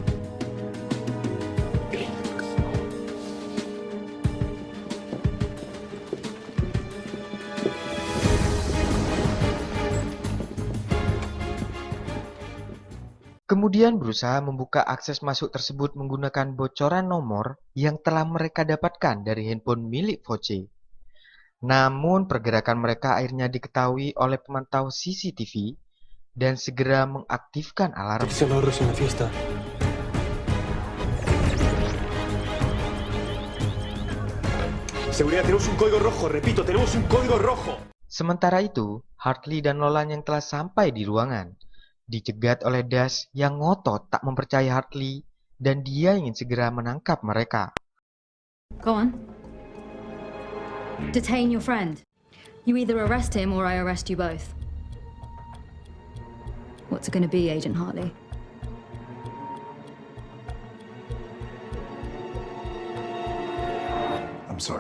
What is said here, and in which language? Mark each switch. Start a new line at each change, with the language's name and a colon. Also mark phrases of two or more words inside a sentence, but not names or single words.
Indonesian: Kemudian berusaha membuka akses masuk tersebut menggunakan bocoran nomor yang telah mereka dapatkan dari handphone milik Voce. Namun pergerakan mereka akhirnya diketahui oleh pemantau CCTV dan segera mengaktifkan alarm.
Spanish: Seguridad, tenemos un código rojo. Repito, tenemos un código rojo.
Indonesian: Sementara itu, Hartley dan Nolan yang telah sampai di ruangan dicegat oleh Das yang ngotot tak mempercayai Hartley dan dia ingin segera menangkap mereka.
English: Go on. Detain your friend. You either arrest him or I arrest you both. What's it going to be, Agent Hartley? I'm sorry.